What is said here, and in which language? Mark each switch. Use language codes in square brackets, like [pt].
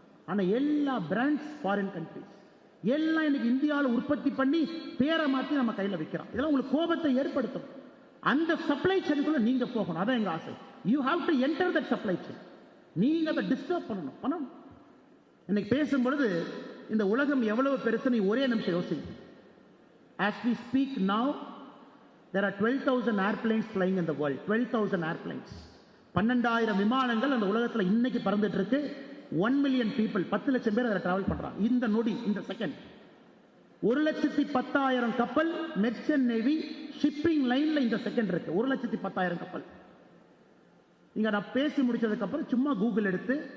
[ta] ஆனா எல்லா brands foreign countries, எல்லாம் இன்னைக்கு இந்தியாவில் உற்பத்தி பண்ணி பேரை மாத்தி நம்ம கையில விற்கிறோம். இதெல்லாம் உங்களுக்கு கோபத்தை ஏற்படுத்தும். அந்த சப்ளை செயினுக்குள்ள நீங்க போகணும், அதான் எங்க ஆசை. [en] You have to enter that supply chain. [ta] நீங்க அதை டிஸ்டர்ப் பண்ணணும். இன்னைக்கு பேசும்பொழுது இந்த உலகம் எவ்வளவு பெருசு நீ ஒரே நிமிஷம் யோசிங்க. [en] As we speak now, there are 12,000 airplanes flying in the world. 12,000 airplanes. [ta] 12,000 விமானங்கள் அந்த உலகத்தில் இன்னைக்கு பறந்துட்டு இருக்கு. [en] 1 million people, [ta] 10 லட்சம் பேர் அதில் டிராவல் பண்றாங்க. இந்த நொடி, இந்த செகண்ட் 1,10,000 கப்பல் மெர்ச்சன்ட் நேவி ஷிப்பிங் லைன்ல இந்த செகண்ட் இருக்கு. 1,10,000 கப்பல். இங்க நான் பேசி முடிச்சதுக்கு அப்புறம் சும்மா கூகுள் எடுத்து